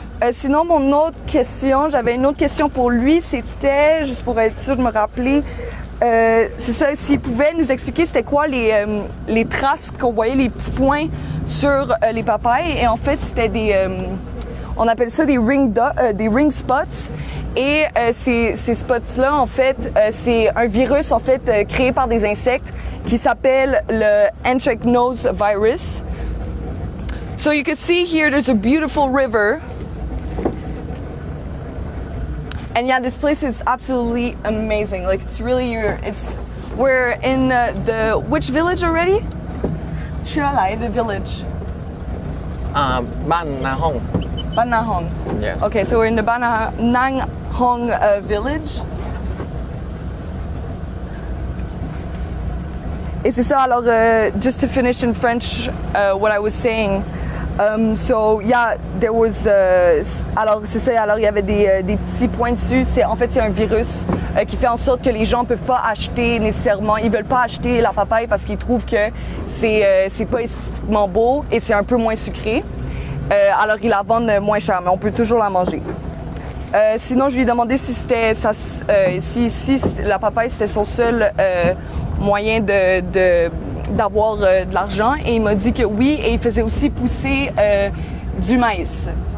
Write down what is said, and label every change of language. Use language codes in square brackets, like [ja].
[fr] Sinon, j'avais une autre question pour lui. C'était, juste pour être sûr de me rappeler, c'est ça, s'il pouvait nous expliquer c'était quoi les traces qu'on voyait, les petits points sur les papayes. Et en fait, c'était on appelle ça des ring spots. Et ces spots-là, en fait, c'est un virus en fait créé par des insectes qui s'appelle le anthracnose virus. [en] So you can see here, there's a beautiful river. And yeah, this place is absolutely amazing. Like it's really we're in which village already? Shialai, the village. Ban Na Hong. Ban Na Hong. Yes. Okay, so we're in the Ban Na Hong village. [fr] Et c'est ça, alors, [en] just to finish in French, what I was saying. So yeah, there was. [fr] Alors c'est ça. Alors il y avait des petits points dessus. En fait c'est un virus qui fait en sorte que les gens peuvent pas acheter nécessairement. Ils veulent pas acheter la papaye parce qu'ils trouvent que c'est pas esthétiquement beau et c'est un peu moins sucré. Alors ils la vendent moins cher, mais on peut toujours la manger. Sinon je lui ai demandé si si la papaye c'était son seul moyen d'avoir de l'argent et il m'a dit que oui et il faisait aussi pousser du maïs.